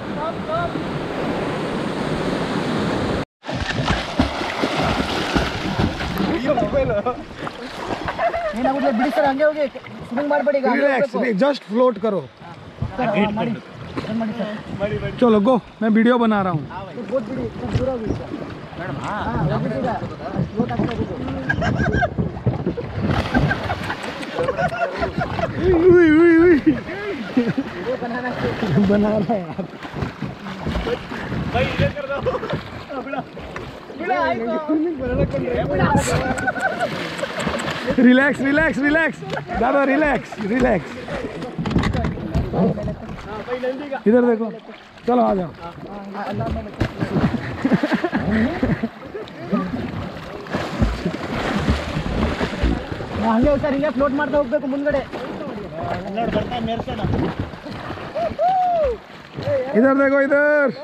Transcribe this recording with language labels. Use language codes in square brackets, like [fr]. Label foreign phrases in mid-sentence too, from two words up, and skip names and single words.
[kn] ಏನಾಗುತ್ತೆ ಬಿಡಿ ಸರ್, ಹಂಗೆ ಹೋಗಿ ಸ್ವಿಂಗ್ ಮಾಡಬೇಡಿ. [en] relax, just float करो। [kn] ಮಾಡಿ ಸರ್। [hi] चलो गो, मैं वीडियो बना रहा हूँ। [kn] ಬೋಟ್ ಬಿಡಿ, ಸ್ವಲ್ಪ ದೂರ ಹೋಗಿ ಸರ್। ಹೋಗ್ಬಿಟ್ಟಿಲ್ಲ, ಬೋಟ್ ಆಗ್ತಾ [hi] बना रहा है आप। [en] relax relax relax दादा, relax relax। [hi] इधर देखो, चलो आ जाओ। [kn] ಹಂಗೆ ಸರ್, ಹಿಂಗೆ ಫ್ಲೋಟ್ ಮಾಡ್ತಾ ಹೋಗ್ಬೇಕು ಮುಂದ್ಗಡೆ. [hi] इधर देखो, इधर